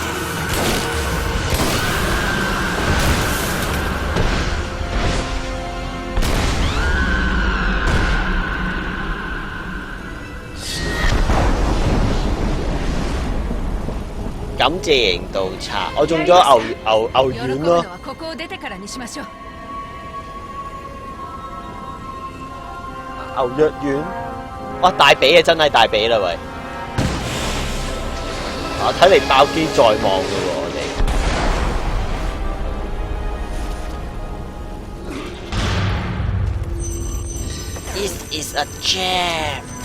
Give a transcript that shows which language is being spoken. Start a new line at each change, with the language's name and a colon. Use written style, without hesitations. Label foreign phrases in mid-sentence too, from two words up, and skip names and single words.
Cantonese: 感謝型盜賊，我中咗牛丸咯。
Japanese: ここを出てからにしましょう。
Cantonese: 牛藥丸，哇大髀啊，真係大髀啦喂！啊睇嚟爆機在望嘅喎，我哋。
English: This is a jam。